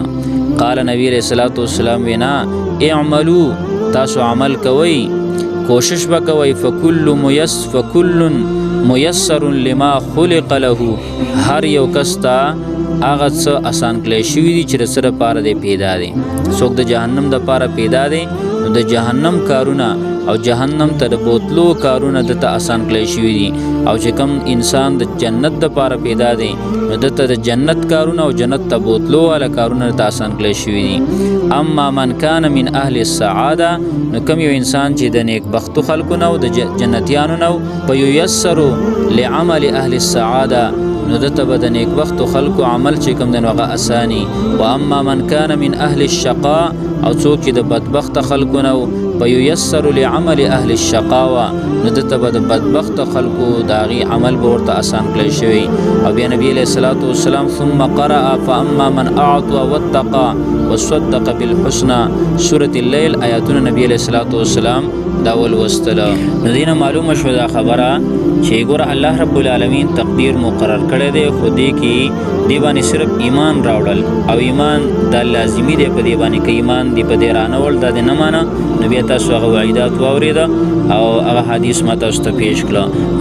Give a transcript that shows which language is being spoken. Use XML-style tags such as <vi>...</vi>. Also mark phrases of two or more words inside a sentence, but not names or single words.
<ar>قال نبی علیہ الصلوۃ والسلام</ar> <ps>وینا اعملوا، تاسو عمل کوئ، کوشش وکوئ،</ps> <ar>فکل میسر لما خلق له،</ar> <ps>هر یو کس ته هغه څه آسان کړی شوي دي چې د څه دپاره دی پیدا دی. څوک د جهنم دپاره پیدا دی نو د جهنم کارونه او جهنم ته د بوتلو کارونه دته آسان کړی شوي دي، او چې کوم انسان د جنت دپاره پیدا دی نو دته د جنت کارونه او جنت ته بوتلو والا کارونه دته آسان کړی شوي دي.</ps> <ar>اما من کان من اهل السعاده،</ar> <ps>نو کوم یو انسان چې د نیک بختو خلکو نه او د جنتیانو نه</ps> <ar>فیسر لعمل اهل السعاده،</ar> <ps>نو دته به د نیک بختو خلکو عمل چې کوم دی نو هغه اساني.</ps> <ar>و اما من کان من اهل الشقاء،</ar> <ps>او څوک چې د بدبخت خلکو نه</ps> <ar>فیسر لعمل اهل الشقاوه،</ar> <ps>نو دته به د بدبخت خلکو د هغې عمل به ورته آسان کړی شوی. او بیا</ps> <ar>نبی علیہ الصلوۃ والسلام ثم قرأ فاما من اعطى واتقى وصدق بالحسنى،</ar> <ps>سورة اللیل آیاتونه</ps> <ar>نبی علیہ الصلوۃ والسلام</ar> <ps>دا ولوستله. نو دینه معلومه شو دا خبره چې ګوره</ps> <ar>الله رب العالمین</ar> <ps>تقدیر مقرر کړی دی، خو دې کې دې باندې صرف ایمان راوړل او ایمان دا لازمي دی په دې باندې، که ایمان دې په دې رانهول دا دې نه مانه نو بیا تاسو هغه وعیدات واورېده او هغه حدیث ما تاسو ته پیش کړه.</ps>